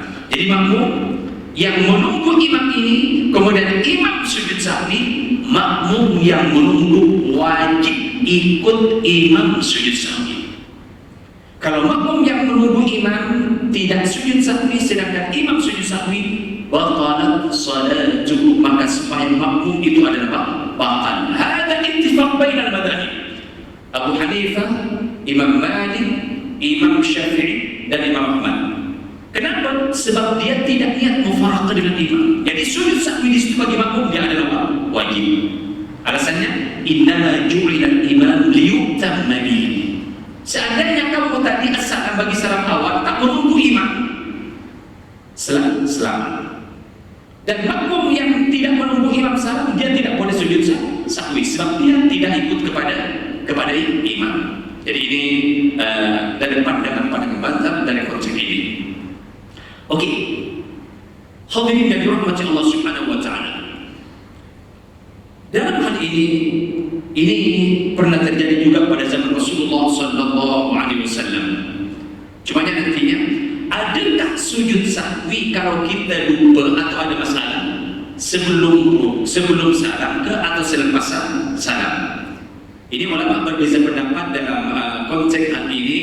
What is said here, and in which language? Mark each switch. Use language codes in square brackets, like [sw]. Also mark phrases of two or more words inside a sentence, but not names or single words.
[ms] Jadi makmum yang menunggu imam ini, kemudian imam sujud sahwi, makmum yang menunggu wajib ikut imam sujud sahwi. Kalau makmum yang menunggu imam tidak sujud sahwi sedangkan imam sujud sahwi, [ar] بطلت صلاته, [ms] maka sembahyang makmum itu adalah batal. [ar] هذا اتفاق بين المذاهب, Abu Hanifah, Imam Malik, Imam Syafi'i dan Imam Ahmad. [ms] Kenapa? Sebab dia tidak niat mufaraqah dengan imam. Jadi sujud sahwi di situ bagi makmum dia adalah wajib. Alasannya, [ar] إنما جعل الإمام ليؤتم به. [ms] Seandainya kamu tadi asal bagi salam awal, tak menunggu imam, selamat. Dan makmum yang tidak menunggu imam salam, dia tidak boleh sujud sahwi sebab dia tidak ikut kepada imam. Jadi ini dari pandangan mazhab dari konsep ini. Oke, hadirin yang dirahmati Allah [ar] سبحانه وتعالى. [ms] Dalam hal ini pernah terjadi juga pada zaman Rasulullah [ar] صلى الله عليه وسلم. [ms] Cuma nantinya, adakah sujud sahwi kalau kita lupa atau ada masalah sebelum salam ke atau selepas salam? Ini ulama berbeza pendapat dalam konteks hal ini.